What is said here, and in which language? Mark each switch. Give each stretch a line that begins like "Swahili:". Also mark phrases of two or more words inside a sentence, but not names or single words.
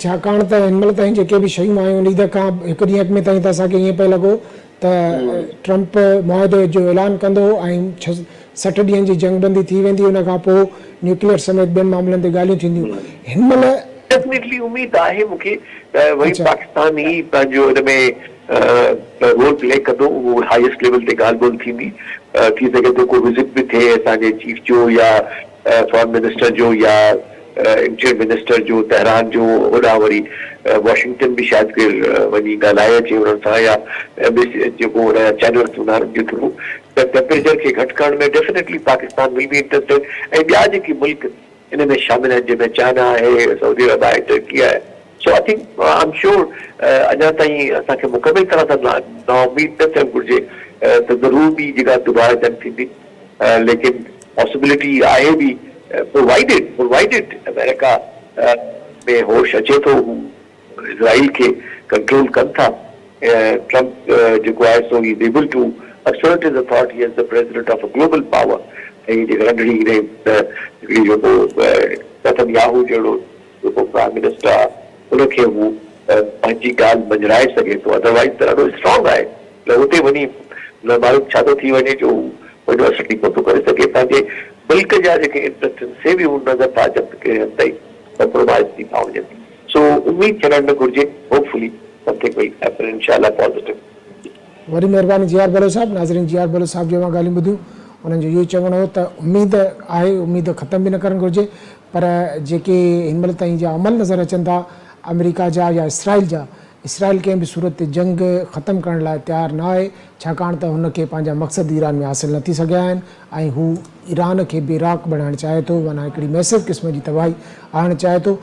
Sindhi: छाकाणि त हिन महिल ताईं जेके बि शयूं आयूं उन खां हिकु ॾींहं अॻु में ताईं त असांखे ईअं पियो लॻो त ट्रंप मुआहदे जो ऐलान कंदो ऐं 60 ॾींहंनि जी जंगबंदी थी वेंदी, उन खां पोइ न्यूक्लियर समेत ॿियनि मामलनि ते ॻाल्हियूं थींदियूं। हिन महिल डेफिनेटली उमेद आहे मूंखे वरी पाकिस्तान ई पंहिंजो हिन में
English: role play
Sindhi: कंदो, उहो
English: highest level
Sindhi: ते ॻाल्हि ॿोल थींदी। थी सघे थो को विज़िट बि थिए असांजे चीफ जो या
English: foreign minister
Sindhi: जो या
English: interior minister
Sindhi: जो तेहरान जो, होॾां वरी वॉशिंगटन बि शायदि केरु वञी ॻाल्हाए अचे हुननि सां, या जेको हुन चैनल्स हूंदा आहिनि जे थ्रू, त टेम्परेचर खे घटि करण में डेफिनेटली पाकिस्तान
English: will be interested.
Sindhi: ऐं ॿिया जेके मुल्क इन में शामिल आहिनि, जंहिंमें चाइना आहे, सऊदी अरब आहे, टर्की आहे।
English: so I think I am sure
Sindhi: अञा ताईं असांखे मुकमिल तरह सां नाउमीद न थियणु घुरिजे त ज़रूर बि जेका दुबारा जंग थींदी, लेकिन पॉसिबिलिटी आहे बि, प्रोवाइडेड अमेरिका में होश अचे थो, इज़राइल खे कंट्रोल कनि था।
English: ट्रंप
Sindhi: जेको आहे सो
English: he is able to assert his authority as the president of a global power।
Sindhi: ऐं जेका नंढड़ी हिकिड़ी जेको नेतन्याहू जहिड़ो जेको
English: prime minister
Sindhi: आहे उनखे हू पंहिंजी ॻाल्हि मंझराए सघे थो, अदरवाइज़ त ॾाढो स्ट्रॉन्ग आहे, त हुते वञी मालूम छा थो थी वञे जो वॾो असर नथो करे सघे। पंहिंजे मुल्क जा जेके इंट्रस्ट आहिनि से बि हू नज़र था अचनि कहिड़े हद ताईं कंप्रोमाइज़ थी था वञनि। सो उमेद छॾणु न घुरिजे,
English: hopefully something will happen इंशाअल्लाह पॉज़िटिव।
Sindhi: वरी महिरबानी जियार बलो साहब। नाज़रीन, जियार बलो साहब जो मां ॻाल्हियूं ॿुधियूं, उन्हनि जो इहो चवणो हो त उमेद आहे, उमेद ख़तमु बि न करणु घुरिजे, पर जेके हिन महिल ताईं जा अमल नज़र अचनि था अमेरिका जा या इसराइल कंहिं बि सूरत ते जंग ख़तमु करण लाइ तयारु न आहे, छाकाणि त हुनखे पंहिंजा मक़सद ईरान में हासिलु न थी सघिया आहिनि ऐं हू ईरान खे बि इराक़ बणाइणु चाहे थो, माना हिकिड़ी मैसिव क़िस्म जी तबाही आणणु चाहे थो।